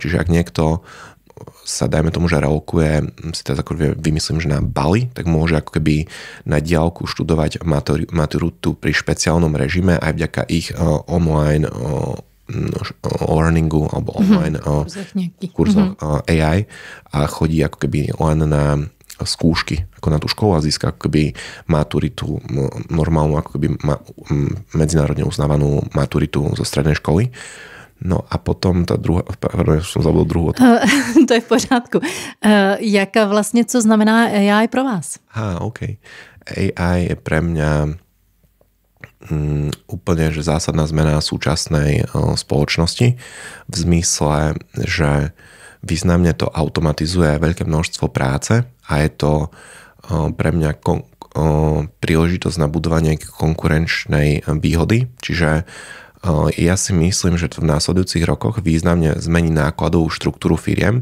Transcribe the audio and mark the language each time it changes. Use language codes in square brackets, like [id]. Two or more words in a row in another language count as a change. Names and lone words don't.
[sk] Čiže ak niekto sa dajme tomu, že relokuje, si to vymyslím, že na Bali, tak môže ako keby na diaľku študovať maturitu pri špeciálnom režime aj vďaka ich [en] online learningu [sk] alebo online kurzoch AI a chodí ako keby len na skúšky ako na tú školu a získa ako keby maturitu, normálnu ako keby medzinárodne uznávanú maturitu zo strednej školy. No a potom tá druhá, som zabudol druhú otázku. [cs] To je v pořádku. Jaká vlastně, co znamená AI pro vás? [sk] OK. AI je pre mňa úplne že zásadná zmena súčasnej spoločnosti v zmysle, že významne to automatizuje veľké množstvo práce a je to pre mňa príležitosť na budovanie konkurenčnej výhody, čiže ja si myslím, že to v následujúcich rokoch významne zmení nákladovú štruktúru firiem.